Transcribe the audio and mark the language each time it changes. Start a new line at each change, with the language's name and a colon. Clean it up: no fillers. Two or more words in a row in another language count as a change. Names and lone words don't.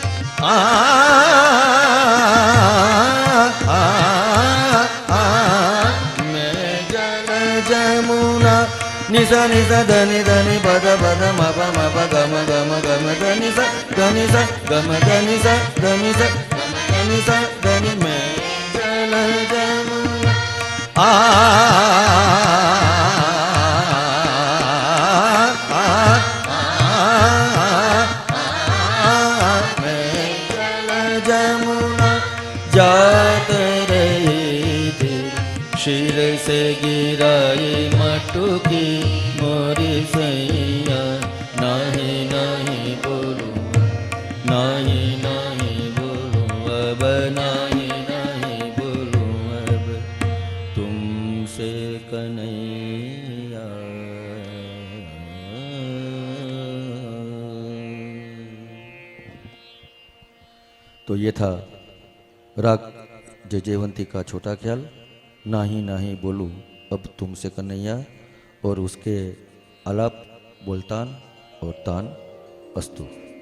Braj: मैं जल जमुना नि सा ध नि प ध म प ग म ध नि सा ग नि सा ग म ध नि सा ध नि सा नि सा ध नि मैं जल जमुना मैं जल जमुना जात रही थी शीर से गिराई मटुकी मोरी सैया नहीं नहीं बोलू नहीं नहीं बोलू अब नहीं नहीं बोलू अब तुमसे कन्हैया
Hindi: तो ये था राग जयवंती का छोटा ख्याल नाही नाही बोलूं अब तुमसे कन्हैया और उसके आलाप बोलतान और तान अस्तु।